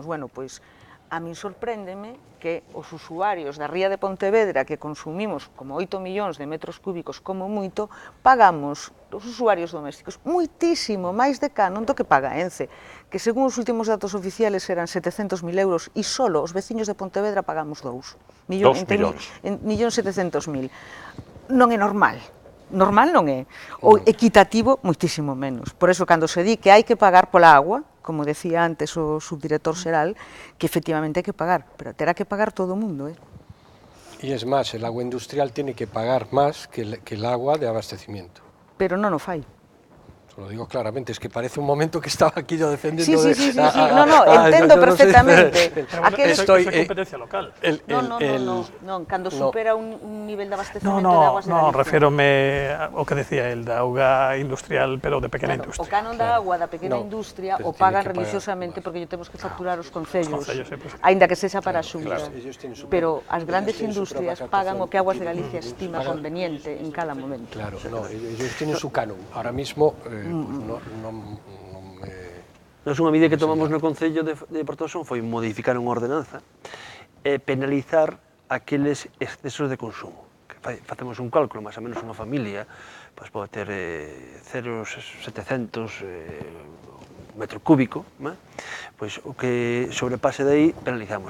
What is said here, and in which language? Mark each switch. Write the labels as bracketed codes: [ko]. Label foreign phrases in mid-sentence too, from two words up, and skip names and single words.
[gl] Bueno, pois a min sorpréndeme que os usuarios da ría de Pontevedra que consumimos como 8 millóns de metros cúbicos como moito, pagamos os usuarios domésticos moitísimo máis de canon do que paga Ence, que según os últimos datos oficiales eran 700.000 euros e solo os veciños de Pontevedra pagamos 2 millóns. 2.700.000. Non é normal. normal non é, o equitativo moitísimo menos. Por eso, cando se di que hai que pagar pola agua, como decía antes o subdirector xeral, que efectivamente hai que pagar, pero terá que pagar todo o mundo, [es] Y es más, el agua industrial tiene que pagar más que el agua de abastecimiento. [gl] pero non o fai. [es] Lo digo claramente, es que parece un momento que estaba aquí yo defendiendo... Sí, no, [gl] entendo perfectamente. Eso é competencia local. Non, cando supera un nivel de abastecemento de [es] No, [gl] aguas de Galicia. reférome ao que decía el da auga industrial, pero de pequena O industria. canon da agua da pequena industria pero o pagan [es] tiene que pagar, [gl] religiosamente porque lle temos que facturar os concellos, [es] Pues, [gl] aínda que sexa para a Xunta. [es] Ellos tienen su- [gl] Pero as grandes [es] ellos tienen su [gl] industrias [es] propia [gl] pagan o que Aguas de [es] captación. [gl] Galicia estima conveniente en cada momento. [es] Claro, no, ellos tienen su canon. Ahora mismo, pues no me... [gl] Nós unha medida que tomamos no Concello de Portosón foi modificar unha ordenanza e penalizar aqueles excesos de consumo. Que facemos un cálculo, máis ou menos unha familia pois pode ter 0,700 metro cúbico, pois o que sobrepase de aí penalizamos.